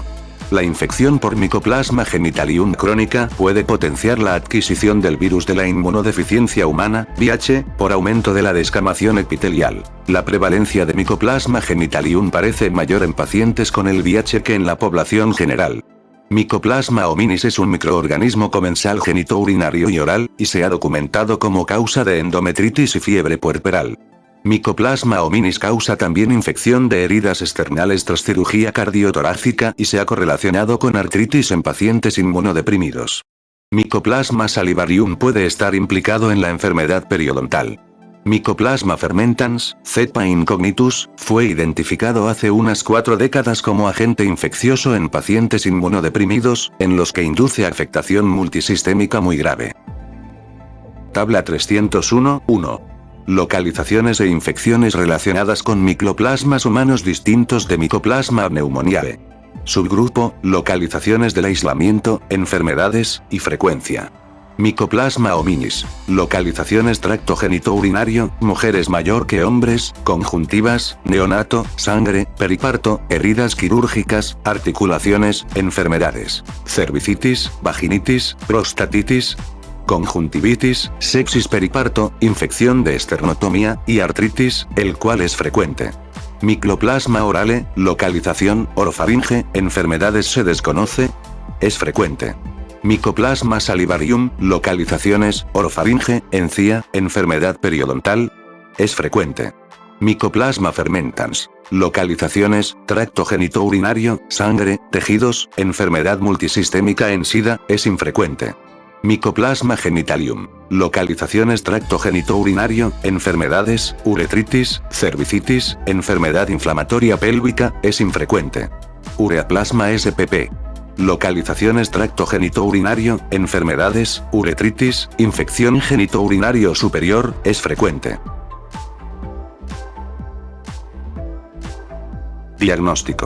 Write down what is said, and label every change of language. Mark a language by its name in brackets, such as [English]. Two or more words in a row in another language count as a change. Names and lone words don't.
[Spanish] La infección por Mycoplasma genitalium crónica puede potenciar la adquisición del virus de la inmunodeficiencia humana, VIH, por aumento de la descamación epitelial. La prevalencia de Mycoplasma genitalium parece mayor en pacientes con el VIH que en la población general. Mycoplasma hominis es un microorganismo comensal genitourinario y oral, y se ha documentado como causa de endometritis y fiebre puerperal. Mycoplasma hominis causa también infección de heridas externales tras cirugía cardiotorácica y se ha correlacionado con artritis en pacientes inmunodeprimidos. Mycoplasma salivarium puede estar implicado en la enfermedad periodontal. Mycoplasma fermentans, cepa incognitus, fue identificado hace unas 4 décadas como agente infeccioso en pacientes inmunodeprimidos, en los que induce afectación multisistémica muy grave. Tabla 301.1. Localizaciones e infecciones relacionadas con micoplasmas humanos distintos de Mycoplasma pneumoniae. Subgrupo, localizaciones del aislamiento, enfermedades, y frecuencia. Mycoplasma hominis, localizaciones tracto genitourinario, mujeres mayor que hombres, conjuntivas, neonato, sangre, periparto, heridas quirúrgicas, articulaciones, enfermedades, cervicitis, vaginitis, prostatitis, conjuntivitis, sepsis periparto, infección de esternotomía, y artritis, el cual es frecuente. Mycoplasma orale, localización, orofaringe, enfermedades se desconoce, es frecuente. Mycoplasma salivarium, localizaciones, orofaringe, encía, enfermedad periodontal, es frecuente. Mycoplasma fermentans, localizaciones, tracto genitourinario, sangre, tejidos, enfermedad multisistémica en SIDA, es infrecuente. Mycoplasma genitalium, localizaciones tracto genitourinario, enfermedades, uretritis, cervicitis, enfermedad inflamatoria pélvica, es infrecuente. Ureaplasma spp. Localizaciones tracto genitourinario, enfermedades, uretritis, infección genitourinario superior, es frecuente. Diagnóstico.